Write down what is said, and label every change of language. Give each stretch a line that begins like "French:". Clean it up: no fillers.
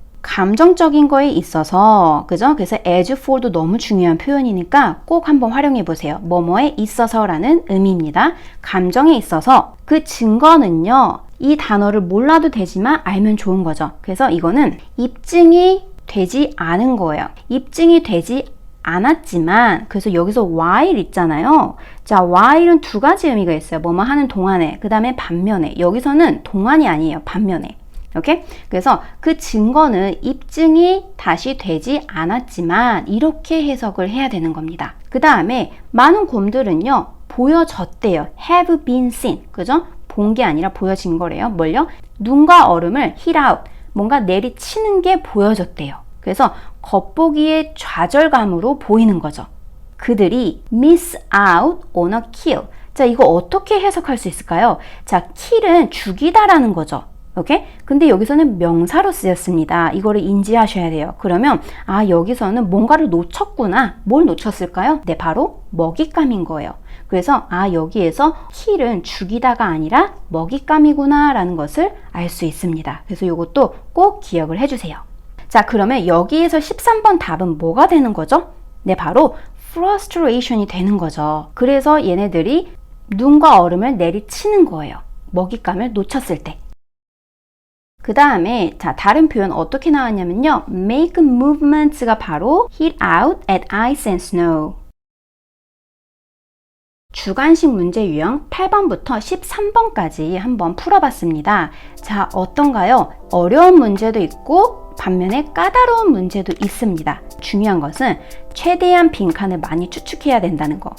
Korean: 감정적인 거에 있어서, 그죠? 그래서 as for도 너무 중요한 표현이니까 꼭 한번 활용해 보세요. 뭐뭐에 있어서라는 의미입니다. 감정에 있어서 그 증거는요, 이 단어를 몰라도 되지만 알면 좋은 거죠. 그래서 이거는 입증이 되지 않은 거예요. 입증이 되지 않았지만, 그래서 여기서 while 있잖아요. 자, while은 두 가지 의미가 있어요. 뭐뭐 하는 동안에, 그 다음에 반면에. 여기서는 동안이 아니에요. 반면에. 오케이? 그래서 그 증거는 입증이 다시 되지 않았지만 이렇게 해석을 해야 되는 겁니다. 그 다음에 많은 곰들은요, 보여졌대요.
English: have been seen.
Korean: 그죠? 본 게 아니라 보여진 거래요. 뭘요? 눈과 얼음을
English: hit out.
Korean: 뭔가 내리치는 게 보여졌대요. 그래서 겉보기에 좌절감으로 보이는 거죠. 그들이
English: miss out on a kill.
Korean: 자, 이거 어떻게 해석할 수 있을까요? 자, kill은 죽이다라는 거죠. 오케이? 근데 여기서는 명사로 쓰였습니다. 이거를 인지하셔야 돼요. 그러면 아, 여기서는 뭔가를 놓쳤구나. 뭘 놓쳤을까요? 네, 바로 먹잇감인 거예요. 그래서 아, 여기에서 kill은 죽이다가 아니라 먹잇감이구나 라는 것을 알 수 있습니다. 그래서 이것도 꼭 기억을 해주세요. 자, 그러면 여기에서 13번 답은 뭐가 되는 거죠? 네, 바로 frustration이 되는 거죠. 그래서 얘네들이 눈과 얼음을 내리치는 거예요. 먹잇감을 놓쳤을 때. 그 다음에 자, 다른 표현 어떻게 나왔냐면요.
English: make movements가 바로 hit out at ice and snow.
Korean: 주관식 문제 유형 8번부터 13번까지 한번 풀어봤습니다. 자, 어떤가요? 어려운 문제도 있고 반면에 까다로운 문제도 있습니다. 중요한 것은 최대한 빈칸을 많이 추측해야 된다는 거.